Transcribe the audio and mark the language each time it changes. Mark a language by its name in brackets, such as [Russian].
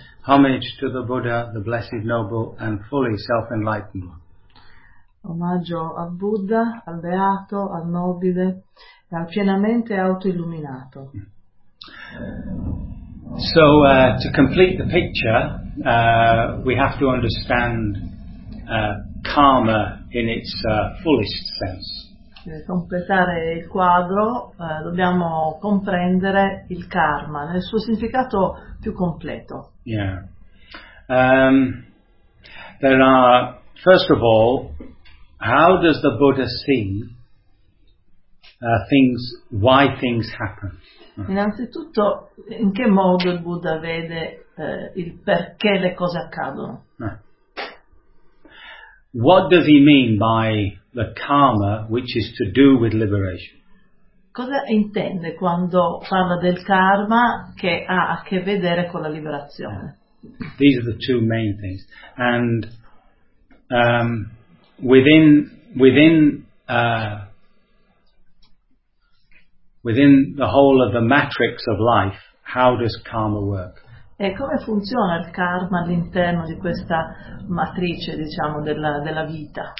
[English] Homage to the Buddha, the Blessed Noble, and fully self-enlightened one. [Italian] Omaggio al Buddha, al Beato, al Nobile, e al pienamente autoilluminato. [English] So, to complete the picture, we have to understand karma in its fullest sense. [Italian] Per completare il quadro, dobbiamo comprendere il karma nel suo significato più completo. [English] Yeah. There are, first of all, how does the Buddha see things, why things happen? [Italian] Innanzitutto, in che modo il Buddha vede il perché le cose accadono? [English] What does he mean by the karma which is to do with liberation? [Italian] Cosa intende quando parla del karma che ha a che vedere con la liberazione? [English] These are the two main things. And within the whole of the matrix of life, how does karma work? [Italian] E come funziona il karma all'interno di questa matrice, diciamo, della vita?